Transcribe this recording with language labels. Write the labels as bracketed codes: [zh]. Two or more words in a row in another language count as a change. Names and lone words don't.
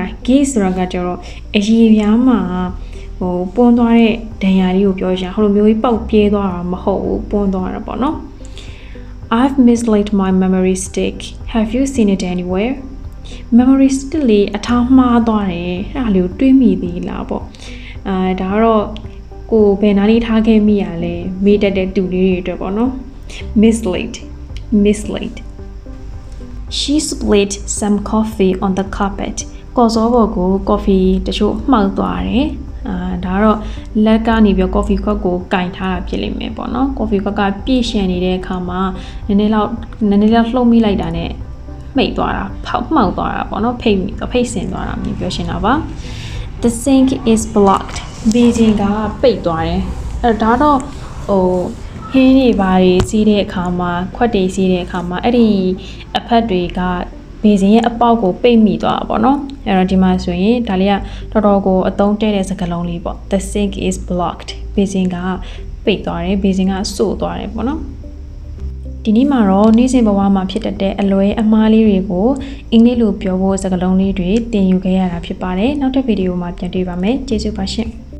[my] gaze ဆိုတာကကြတော့အရေပြားမှာပွန်းသွားတဲ့ဒဏ်ရာလေးကိုပြောရှာဟိုလိုမျိုးကြီးပေါက်ပြဲသွားတာမဟုတ်ဘူးပွန်းသွားတာပေါ့နော် [en] I've mislaid my memory stick have you seen it anywhere memory stick [my] လေးအထားမှားသွားတယ်အဲ့ဒါလေးကိုတွေးမိသေးလားပေါ့ဒါကတော့ကိုဘယ်နားလေးထားခဲ့မိရလဲမေးတတ်တဲ့သူလေးတွေအတွက်ပေါ့နော် [en] mislaid She spilled some coffee on the carpet [my] ကော်စောပေါ်ကို coffee တချို့မှောက်သွားတယ်ဒါကတော့လက်ကနေပြီး [en] coffee cup [my] ကိုကင်ထားတာဖြစ်လိမ့်မယ်ပေါ့နော် [en] coffee cup [my] ကပြည့်ရှင်နေတဲ့အခါမှာနည်းနည်း လောက်လှုပ်မိလိုက်တာနဲ့မှိတ်သွားတာမှောက်သွားတာပေါ့နော်ဖိတ်ဆင်သွားတာမျိုးပြောရှင်းတာပါ [en] The sink is blocked [my] ဘေးစင်ကပိ တ်သွားတယ်ဒါတော့ဟင်းတွေဘာတွေစီးတဲ့အခါမှာခွက်တွေစီးတဲ့အခါမှာအဲ့ဒီအဖက်တွေကဘေးစင်ရဲ့အပေါက်ကိုပိတ်မိသွားတာပေါ့နော်အဲ့တော့ဒီမှာဆိုရင်ဒါလေးကတော်တော်ကိုအသုံးတဲ့စကားလုံးလေးပေါ့ [en] The sink is blocked [my] ဘေးစင်ကပိတ်သွားတယ်ဘေးစင်ကစို့သွားတယ်ပေါ့နော်ဒီနေ့မှာတော့နေ့စဉ်ဘဝမှာဖြစ်တတ်တဲ့အလွဲအမှားလေးတွေကိုအင်္ဂလိပ်လိုပြောဖို့စကားလုံးလေးတွေသင်ယူခဲ့ရတာဖြစ်ပါတယ်နောက်တဲ့ဗီဒီယိုမှာပြန်တွေ့ပါမယ်ကျေးဇူးပါရှင်